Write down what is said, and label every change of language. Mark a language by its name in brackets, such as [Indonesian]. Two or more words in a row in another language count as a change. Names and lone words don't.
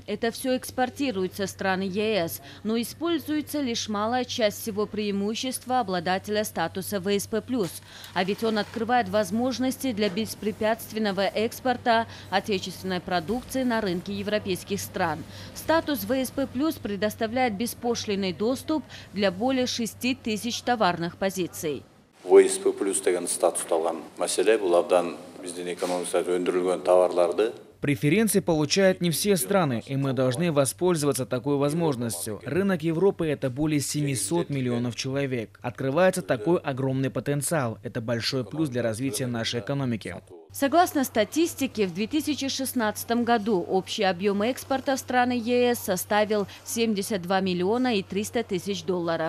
[Russian] Это все экспортируется в страны ЕС, но используется лишь малая часть всего преимущества обладателя статуса ВСП+. А ведь он открывает возможности для беспрепятственного экспорта отечественной продукции на рынке европейских стран. Статус ВСП+, предоставляет беспошлинный доступ для более 6 тысяч товарных позиций. [Kyrgyz] ВСП плюс деген статус алган маселе бул абдан биздин экономикада өндүрүлгөн товарларды. [Russian] Преференции получают не все страны, и мы должны воспользоваться такой возможностью. Рынок Европы – это более 700 миллионов человек. Открывается такой огромный потенциал. Это большой плюс для развития нашей экономики. Согласно статистике, в 2016 году общий объем экспорта в страны ЕС составил 72 миллиона и 300 тысяч долларов.